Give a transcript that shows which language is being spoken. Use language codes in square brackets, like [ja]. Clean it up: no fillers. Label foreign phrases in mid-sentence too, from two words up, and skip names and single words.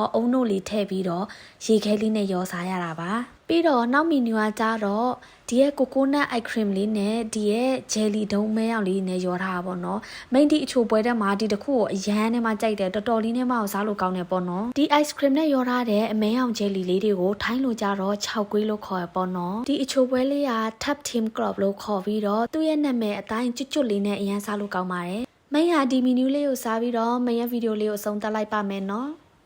[my] အုံတို့လေးထည့်ပြီးတော့ရေခဲလေးနဲ့ရောစားရတာပါပြီးတော့နောက်မီနူကကြတော့ဒီရဲ့ကိုကိုနတ် [en] ice cream [my] လေးနဲ့ဒီရဲ့ဂျယ်လီဒုံမဲရောင်လေးနဲ့ရောထားတာပေါ့နော်မိန်ဒီအချိုပွဲတက်မှာဒီတစ်ခုကိုအရန်နဲ့မှကြိုက်တယ်တော်တော်လေးနဲ့မှစားလို့ကောင်းတယ်ပေါ့နော်ဒီ [en] ice cream [my] နဲ့ရောထားတဲ့အမဲရောင်ဂျယ်လီလေးတွေကိုထိုင်းလိုကြတော့6ကွေးလို့ခေါ်ရပေါ့နော်ဒီအချိုပွဲလေးက tap team crop လို့ခေါ်ပြီးတော့သူ့ရဲ့နာမည်အတိုင်းကျွတ်ကျွတ်လေးနဲ့အရန်စားလို့ကောင်းပါတယ်မိန်ဟာဒီမီနူးလေးကိုစားပြီးတော့မိန်ရဲ့ဗီဒီယိုလေးကိုအဆုံးသတ်လိုက်ပါမယ်နော်